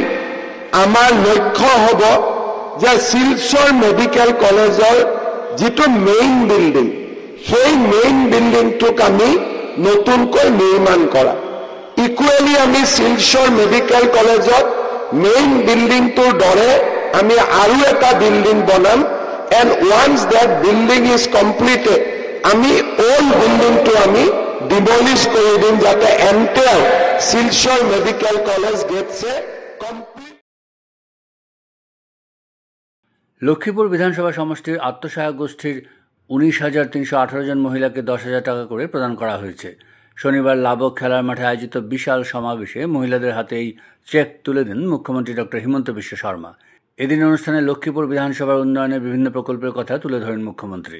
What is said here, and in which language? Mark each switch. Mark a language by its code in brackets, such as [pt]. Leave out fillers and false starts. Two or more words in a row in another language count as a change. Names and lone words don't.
[as] আমাৰ লক্ষ্য হ'ব যে শিলচৰ মেডিকেল কলেজৰ যেটো [en] main building [as] সেই মেইন বিল্ডিংটোক আমি নতুনকৈ নিৰ্মাণ কৰা ইকুৱেলি আমি শিলচৰ মেডিকেল কলেজত মেইন বিল্ডিংটোৰ দৰে আমি আৰু এটা বিল্ডিং বনাম [en] and once that building is completed [as] আমি [en] old building [as] to আমি ডিমলিশ কৰি দিম যাতে এণ্টায়াৰ শিলচৰ মেডিকেল কলেজ [en] gets complete. [bn] লক্ষ্মীপুর বিধানসভা সমষ্টির আত্মসহায়ক গোষ্ঠীর 19,318 জন মহিলাকে 10,000 টাকা করে প্রদান করা হয়েছে। শনিবার লাবক খেলার মাঠে আয়োজিত বিশাল সমাবেশে মহিলাদের হাতে এই চেক তুলে দেন মুখ্যমন্ত্রী ডক্টর হিমন্ত বিশ্ব শর্মা। এদিন অনুষ্ঠানে লক্ষ্মীপুর বিধানসভার উন্নয়নের বিভিন্ন প্রকল্পের কথা তুলে ধরেন মুখ্যমন্ত্রী।